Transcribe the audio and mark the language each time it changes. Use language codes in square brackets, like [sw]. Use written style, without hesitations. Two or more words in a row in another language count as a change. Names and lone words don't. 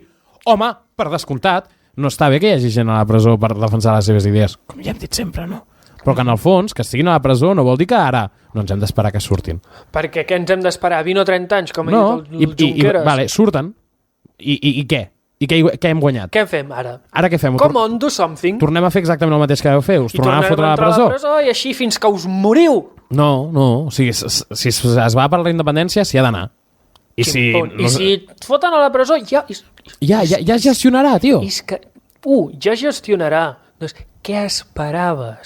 [ca] Home, per descomptat, no està bé que hi hagi gent a la presó per defensar les seves idees, com ja hem dit sempre, no? Però que en el fons, que estiguin a la presó no vol dir que ara no ens hem d'esperar que surtin. Perquè què ens hem d'esperar? 20 o 30 anys, com ha dit el Junqueras? Vale, surten. I què? I què hem guanyat? Què fem ara? Ara què fem? [en] Come on, do something. [ca] Tornem a fer exactament el mateix que vau fer? Us tornem a fotre a la presó? I així fins que us moriu. No. O sigui, si es va per la independència, s'hi ha d'anar. I si et foten a la presó, ja gestionarà, tio. És que, ja gestionarà. Doncs, què esperaves?